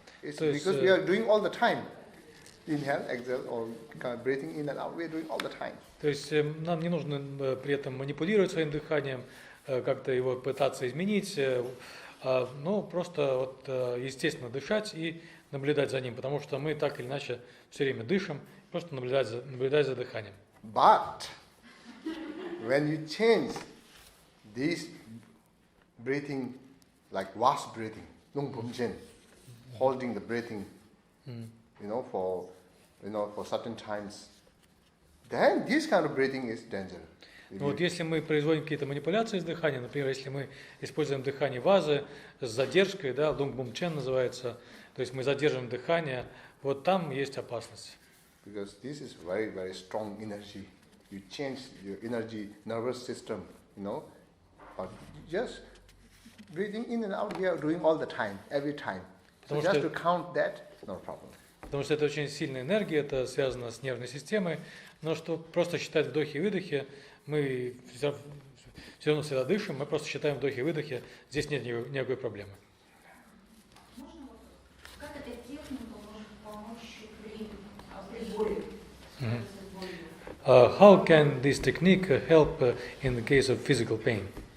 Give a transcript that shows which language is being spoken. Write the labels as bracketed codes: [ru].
[en] It's because we are doing all the time. Inhale, exhale, or breathing in and out. We are doing all the time. [ru] То есть нам не нужно при этом манипулировать своим дыханием, как-то его пытаться изменить, но просто вот естественно дышать и наблюдать за ним, потому что мы так или иначе все время дышим, просто наблюдать за дыханием. [en] But when you change this breathing, like vast breathing, lung pum chen, holding the breathing, for certain times, then this kind of breathing is dangerous. [ru] Вот если мы производим какие-то манипуляции с дыханием, например, если мы используем дыхание вазы с задержкой, да, лунг бум чен называется, то есть мы задерживаем дыхание, вот там есть опасность. [en] Because this is very, very strong energy. You change your energy, nervous system, but just breathing in and out, we are doing all the time, every time. So just to count that, no problem. [ru] Потому что это очень сильная энергия, это связано с нервной системой, но что просто считать вдохи и выдохи, мы все равно всегда дышим, мы просто считаем вдохи и выдохи, здесь нет никакой проблемы. Можно как эта техника может помочь при боли? [en] How can this technique help in the case of physical pain?